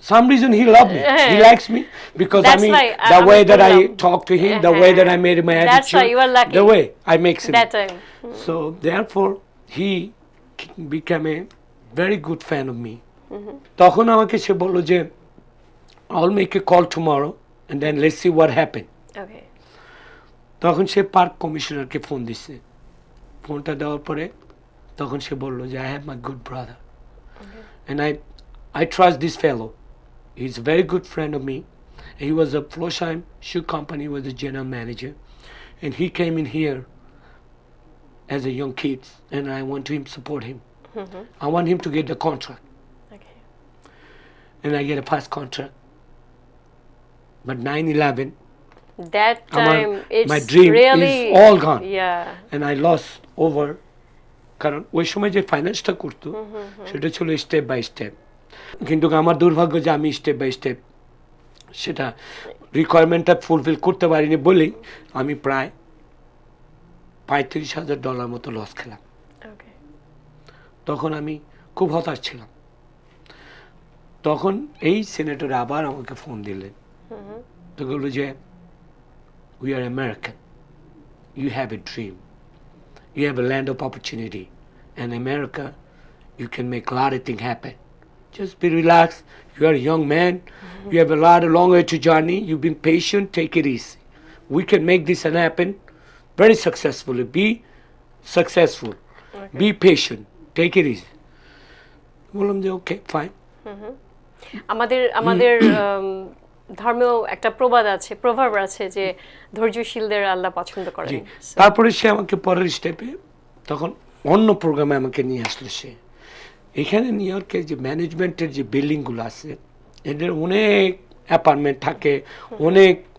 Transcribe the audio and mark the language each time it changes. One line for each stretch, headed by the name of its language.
English: some reason he loved me, he likes me because I mean the way that I talk to him, the way that I made my attitude, the way I make him that time. So therefore he became a very good fan of me.
Bangla: তখন আমাকে সে বললো যে
English: I'll make a call tomorrow and then let's see what happened.
Bangla: তখন সে park কমিশনারকে phone দিছে, ফোনটা দেওয়ার পরে তখন সে বললো যে
English: I have my good brother and I trust this fellow. He's a very good friend of me. He was a Florsheim shoe company, was the general manager, and he came in here as a young kid, and I want to support him. I want him to get the contract, and I get a past contract. But 9/11, that time it's my dream really, is all gone. Yeah. And I lost over,
Bangla: কারণ ওই সময় যে ফাইন্যান্সটা করতো সেটা ছিল step by step, কিন্তু আমার দুর্ভাগ্য যে আমি স্টেপ বাই স্টেপ সেটা রিকোয়ারমেন্টটা ফুলফিল করতে পারিনি বলেই আমি প্রায় $35,000 মতো লস খেলাম। তখন আমি খুব হতাশ ছিলাম। তখন এই সেনেটর আবার আমাকে ফোন দিলেন, তো বলল যে
English: We are American, you have a dream, you have a land of opportunity, and America you can make a lot of things happen. Just be relaxed, you are a young man, you have a long way to journey, you've been patient, take it easy, we can make this happen very successfully. Be successful, be patient, take it easy.
Bangla: বললাম যে
English: Okay fine.
Bangla: আমাদের ধর্মেও একটা প্রবাদ আছে, প্রভাব আছে যে ধৈর্যশীলদের আল্লাহ পছন্দ করেন। তারপরে সে আমাকে পরের স্টেপে তখন অন্য প্রোগ্রামে আমাকে নিয়ে আসলো। সে এখানে নিউ ইয়র্কের যে ম্যানেজমেন্টের যে বিল্ডিংগুলো আছে, এদের অনেক অ্যাপার্টমেন্ট থাকে, অনেক